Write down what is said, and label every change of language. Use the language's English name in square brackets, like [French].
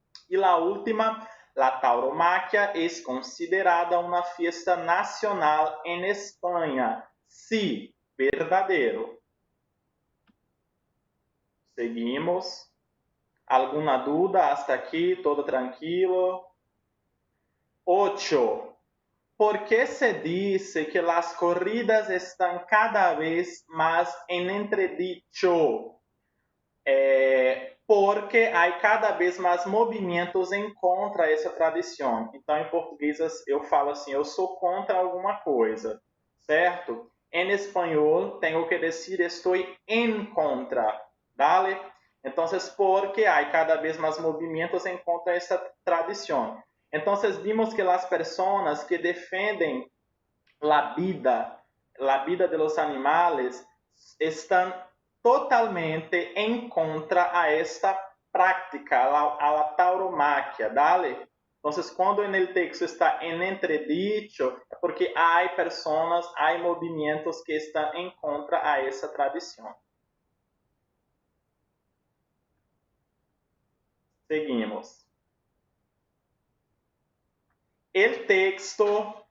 [Portuguese] E a última, [Spanish] la tauromaquia es considerada uma fiesta nacional em Espanha. [Portuguese] Sí, verdadeiro. Seguimos. Alguma dúvida hasta aqui? Todo tranquilo? 8. [Spanish] ¿Por qué se dice que las corridas están cada vez más en entredicho? [Portuguese] Porque há cada vez mais movimentos em contra essa tradição. Então, em português, eu falo assim, eu sou contra alguma coisa, certo? Em espanhol, tenho que dizer, estou em contra. [Spanish] ¿Vale? Entonces, porque hay cada vez más movimientos en contra de esta tradición. Entonces, vimos que las personas que defienden la vida de los animales, están totalmente en contra a esta práctica, a la tauromaquia, ¿vale? [Portuguese] Entonces, quando [Spanish] en el texto está en entredicho, [Portuguese] é porque há personas, há movimentos que estão em contra a essa tradição. [Spanish] Seguimos. El texto